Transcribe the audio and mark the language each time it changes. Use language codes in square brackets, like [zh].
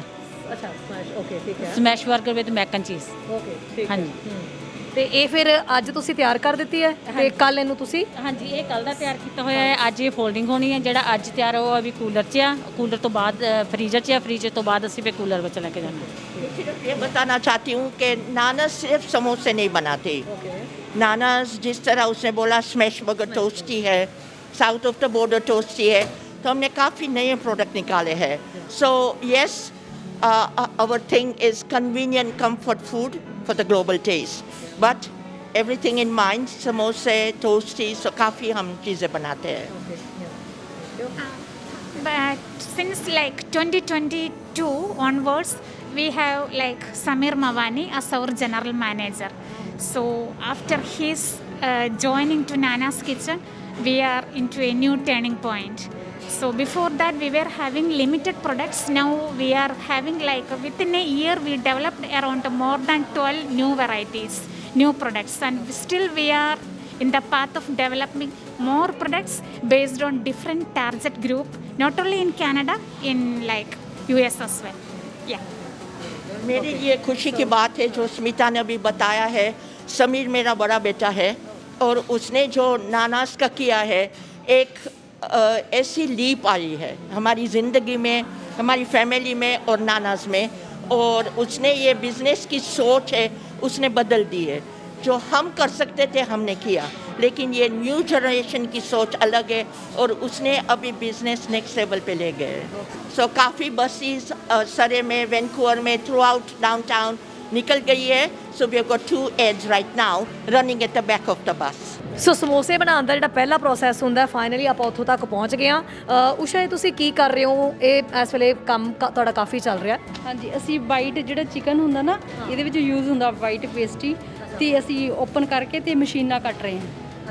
[hi] अच्छा, smash, okay, ठीक है। [pa] ਸਮੈਸ਼ 버ਗਰ ਵਿਦ ਮੈਕ ਐਂਡ ਚੀਜ਼। [hi] ओके, ठीक है। [pa] ਹਾਂਜੀ। ਤੇ ਇਹ ਫਿਰ ਅੱਜ ਤੁਸੀਂ ਤਿਆਰ ਕਰ ਦਿੱਤੀ ਹੈ ਤੇ ਕੱਲ ਇਹਨੂੰ ਤੁਸੀਂ ਹਾਂਜੀ ਇਹ ਕੱਲ ਦਾ ਤਿਆਰ ਕੀਤਾ ਹੋਇਆ ਹੈ। ਅੱਜ ਇਹ ਫੋਲਡਿੰਗ ਹੋਣੀ ਹੈ। ਜਿਹੜਾ ਅੱਜ ਤਿਆਰ ਹੋਇਆ ਵੀ ਕੂਲਰ 'ਚ ਆ, ਕੂਲਰ ਤੋਂ ਬਾਅਦ ਫਰੀਜ਼ਰ 'ਚ ਆ, ਫਰੀਜ਼ਰ ਤੋਂ ਬਾਅਦ ਅਸੀਂ ਫਿਰ ਕੂਲਰ ਵਿੱਚ ਲੈ ਕੇ ਜਾਂਦੇ। [hi] सिर्फ ये बताना चाहती हूँ कि नानाज सिर्फ समोसे नहीं बनाते। नानाज जिस तरह उसने बोला स्मैश बर्गर टोस्टी है, south of the border toasty है, तो हमने काफ़ी नए प्रोडक्ट निकाले हैं। [en] so yes, our thing is convenient comfort food for the global taste, but everything in mind, [hi] समोसे टोस्टी, सो काफ़ी हम चीज़ें बनाते हैं। [en] But since like 2022 onwards, we have like Samir Mawani as our general manager. So after his joining to Nana's Kitchen, we are into a new turning point. So before that we were having limited products. Now we are having like within a year we developed around more than 12 new varieties, new products, and still we are in the path of developing more products based on different target group, not only in Canada, in like US as well. Yeah. [hi] मेरे लिए खुशी की बात है जो स्मिता ने अभी बताया है। समीर मेरा बड़ा बेटा है और उसने जो नानाज का किया है, एक ऐसी लीप आई है हमारी ज़िंदगी में, हमारी फैमिली में और नानाज में, और उसने ये बिज़नेस की सोच है उसने बदल दी है। जो हम कर सकते थे हमने किया, लेकिन ये न्यू जनरेशन की सोच अलग है और उसने अभी बिजनेस नेक्स्ट लेवल पे ले गए। सो काफ़ी बसेस सरे में, वैंकूवर में, थ्रू आउट डाउनटाउन निकल गई है। [en] So we have got 2 ads right now running at the back of the bus. [pa] ਸੋ ਸਮੋਸੇ ਬਣਾਉਣ ਦਾ ਜਿਹੜਾ ਪਹਿਲਾ ਪ੍ਰੋਸੈਸ ਹੁੰਦਾ ਫਾਈਨਲੀ ਆਪਾਂ ਉੱਥੋਂ ਤੱਕ ਪਹੁੰਚ ਗਏ ਆ। ਉਸ਼ਾ ਇਹ ਤੁਸੀਂ ਕੀ ਕਰ ਰਹੇ ਹੋ? ਇਹ ਇਸ ਵੇਲੇ ਕੰਮ ਤੁਹਾਡਾ ਕਾਫੀ ਚੱਲ ਰਿਹਾ। ਹਾਂਜੀ, ਅਸੀਂ ਵਾਈਟ ਜਿਹੜਾ ਚਿਕਨ ਹੁੰਦਾ ਨਾ, ਇਹਦੇ ਵਿੱਚ ਯੂਜ਼ ਹੁੰਦਾ ਵਾਈਟ ਪੇਸਟਰੀ, ਤੇ ਅਸੀਂ ਓਪਨ ਕਰਕੇ ਤੇ ਮਸ਼ੀਨਾਂ ਕੱਟ ਰਹੇ ਹਾਂ।